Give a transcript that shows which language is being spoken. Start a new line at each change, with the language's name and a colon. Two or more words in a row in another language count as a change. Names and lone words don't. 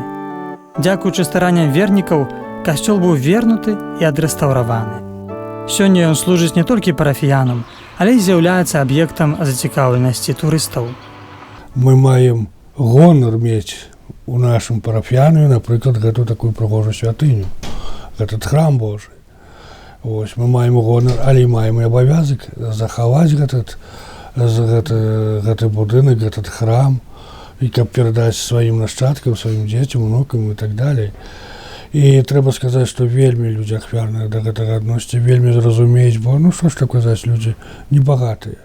Belarusian: Дзякуючы старанням вернікаў, касцёл быў вернуты і адрэстаўраваны. Сёння ён служыць не толькі парафіянам, але і з'яўляецца аб'ектам зацікаўленасці турыстаў. Мы маем гонар мець у нашым парафіянаве, напрыклад, гэту такую прыгожую святыню,
Russian: этот храм Божий.
Belarusian: Вось, мы маем гонар, але маем і абавязак захаваць гэты будынак,
Russian: этот храм,
Belarusian: і каб перадаць сваім нашчадкам, сваім дзецям, унукам і так далей. І трэба сказаць, што вельмі людзі ахвярныя да гэтага адносяцца, вельмі зразумеюць, бо ну што ж так казаць, людзі небагатыя.